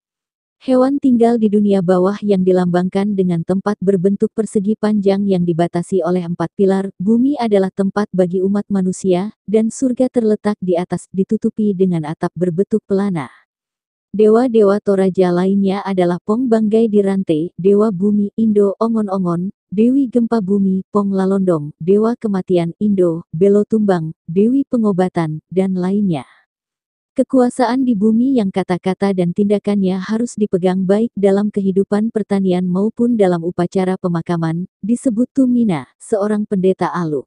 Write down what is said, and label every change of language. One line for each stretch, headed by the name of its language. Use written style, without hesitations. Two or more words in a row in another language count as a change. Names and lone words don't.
Indonesian: Hewan tinggal di dunia bawah yang dilambangkan dengan tempat berbentuk persegi panjang yang dibatasi oleh 4 pilar. Bumi adalah tempat bagi umat manusia, dan surga terletak di atas ditutupi dengan atap berbentuk pelana. Dewa-dewa Toraja lainnya adalah Pong Banggai Dirante, Dewa Bumi Indo, Ongon-Ongon, Dewi Gempa Bumi, Pong Lalondong, Dewa Kematian Indo, Belo Tumbang, Dewi Pengobatan, dan lainnya. Kekuasaan di bumi yang kata-kata dan tindakannya harus dipegang baik dalam kehidupan pertanian maupun dalam upacara pemakaman, disebut Tumina, seorang pendeta Aluk.